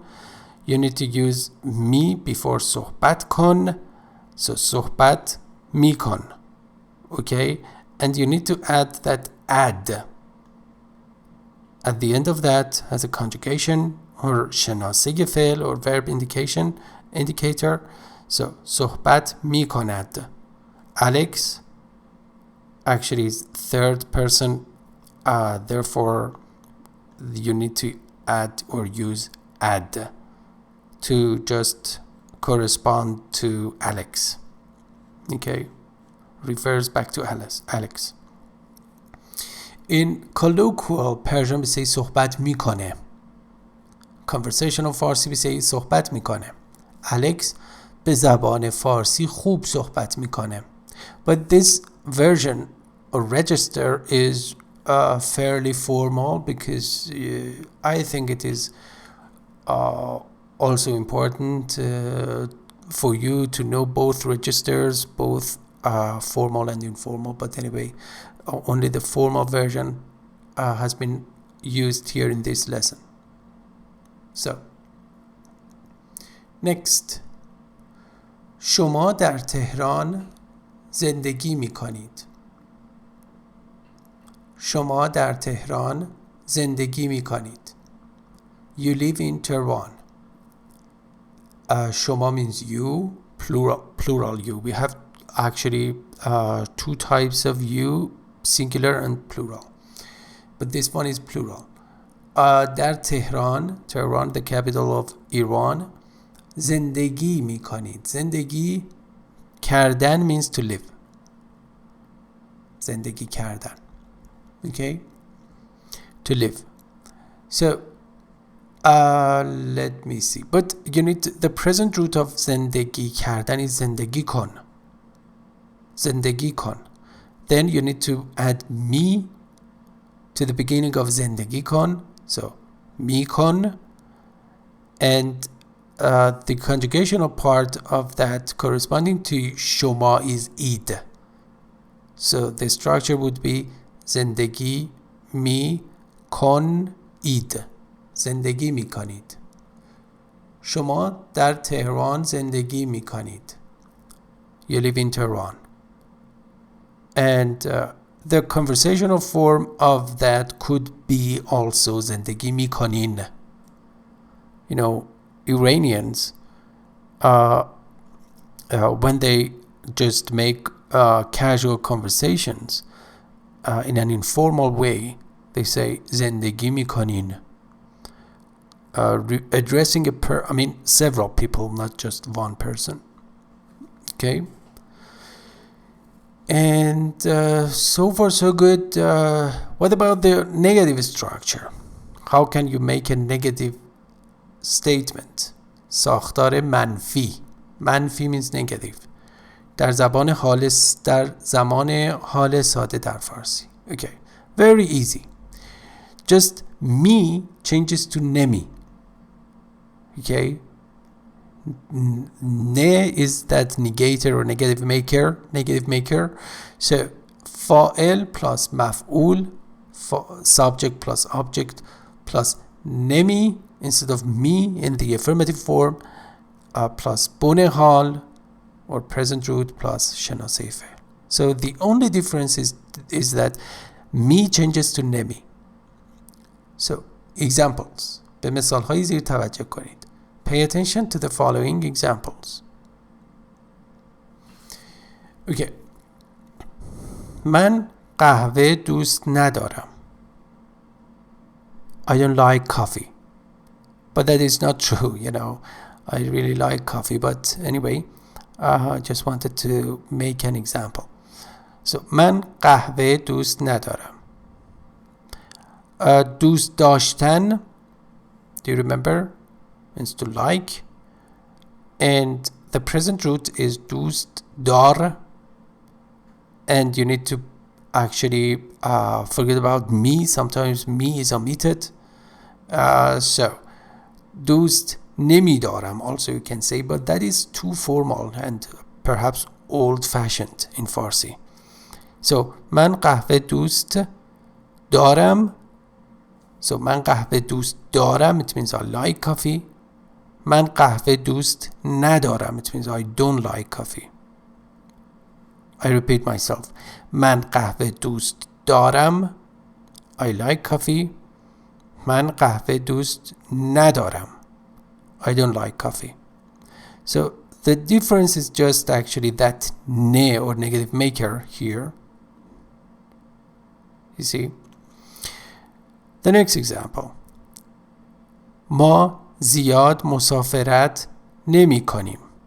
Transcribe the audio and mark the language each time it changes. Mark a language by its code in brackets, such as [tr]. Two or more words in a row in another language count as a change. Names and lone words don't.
[en] You need to use me before [fa] صحبت کن, [en] so [fa] صحبت می کن. [en] Okay, and you need to add that add at the end of that as a conjugation or [fa] شناسه فعل [en] or verb indicator. [fa] So صحبت می کند. [en] Alex actually is third person, therefore you need to add or use add to just correspond to Alex. Okay, refers back to Alex. In colloquial Persian we say [fa] صحبت میکنه. [en] Conversational Farsi we say [fa] صحبت میکنه. Alex به زبان فارسی خوب صحبت میکنه. [en] But this version or register is fairly formal because I think it is also important for you to know both registers, both formal and informal. But anyway, only the formal version has been used here in this lesson. So, next. [fa] شما در تهران زندگی می کنید. شما در تهران زندگی می کنید. [en] You live in Tehran. شما means you, plural you. We have actually two types of you, singular and plural. But this one is plural. [fa] در تهران, [en] the capital of Iran, [fa] زندگی می کنید. زندگی کردن [en] means to live. [fa] زندگی کردن. [en] Okay? To live. So, let me see. But you need to, the present root of [fa] زندگی کردن [en] is [fa] زندگی کن. زندگی کن. [en] Then you need to add me to the beginning of [fa] زندگی کن. So, می کن. [en] And the conjugational part of that corresponding to شما is id. So the structure would be [fa] زندگی می کن اید. زندگی می کنید. شما در تهران زندگی می کنید. [en] You live in Tehran. And the conversational form of that could be also [fa] زندگی می کنین. [en] You know, Iranians, when they just make casual conversations in an informal way, they say [fa] زندگی میکنین, [en] addressing several people, not just one person. Okay, and so far so good. What about the negative structure? How can you make a negative statement. [fa] ساختار منفی. منفی means negative. در زمان حال ساده در فارسی. [en] Okay. Very easy. Just me changes to nemi. Okay. Ne is that negator or negative maker. So fa'il plus maf'ul, subject plus object plus nemi instead of me in the affirmative form, plus [fa] بن حال [en] or present root plus [fa] شناسه فعل. [en] So the only difference is that me changes to nemi. So examples. [fa] به مثال های زیر توجه کنید. [en] Pay attention to the following examples. [fa] Okay. من قهوه دوست ندارم. [en] I don't like coffee. But that is not true, you know. I really like coffee, but anyway, I just wanted to make an example. [fa] So من قهوه دوست ندارم. دوست داشتن, [en] do you remember? Means to like. And the present root is [fa] دوست دار. [en] And you need to actually forget about me. Sometimes me is omitted. So [fa] دوست نمیدارم [en] also you can say, but that is too formal and perhaps old-fashioned in Farsi. [fa] So من قهوه دوست دارم. So من قهوه دوست دارم, [en] it means I like coffee. [fa] من قهوه دوست ندارم, [en] it means I don't like coffee. I repeat myself. [fa] من قهوه دوست دارم, [en] I like coffee. [fa] من قهوه دوست ندارم, [en] I don't like coffee. So the difference is just actually that ne or negative maker here. You see? The next example. [fa] ما زیاد مسافرت نمی کنیم.